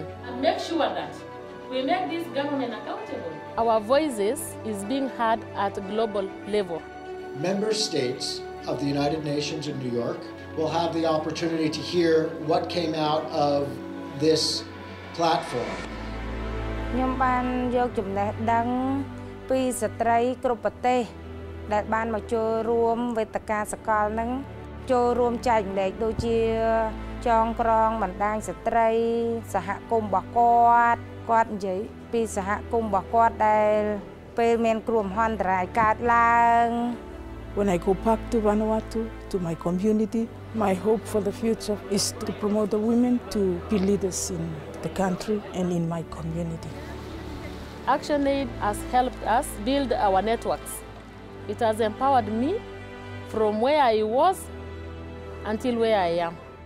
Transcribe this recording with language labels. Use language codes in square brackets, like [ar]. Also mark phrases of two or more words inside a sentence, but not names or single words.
[en] And make sure that we make this government accountable. Our voices is being heard at a global level. Member states of the United Nations in New York will have the opportunity to hear what came out of this platform. [km] ខ្ញុំបានយកចំណេះដឹងពីស្ត្រីគ្រប់ប្រទេសដែលបានមកចូលរួមវេទិកាសកលហ្នឹងចូលរួមចែករំលែកដូចជាចងក្រងបណ្ដាញស្ត្រីសហគមន៍របស់គាត់និយាយពីសហគមន៍របស់គាត់ដែលពេលមានគ្រោះមហន្តរាយកើតឡើង [en] When I go back to Vanuatu, to my community, my hope for the future is to promote the women to be leaders in the country and in my community. ActionAid has helped us build our networks. It has empowered me from where I was until where I am.